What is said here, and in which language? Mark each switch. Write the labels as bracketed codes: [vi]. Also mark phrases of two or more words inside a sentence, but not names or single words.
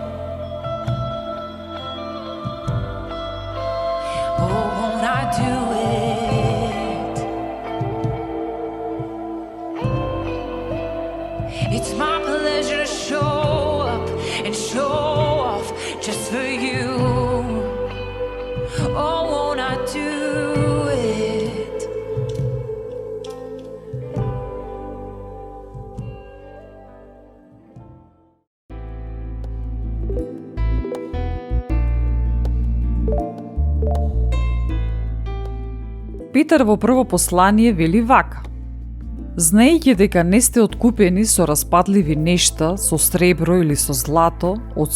[en] Oh, won't I do it? It's my pleasure to show up and show off just for you. Oh, won't I do it? [mk] Питер во прво послание вели вака: знаејќи дека не сте откупени со распадливи нешта, со сребро или со злато, од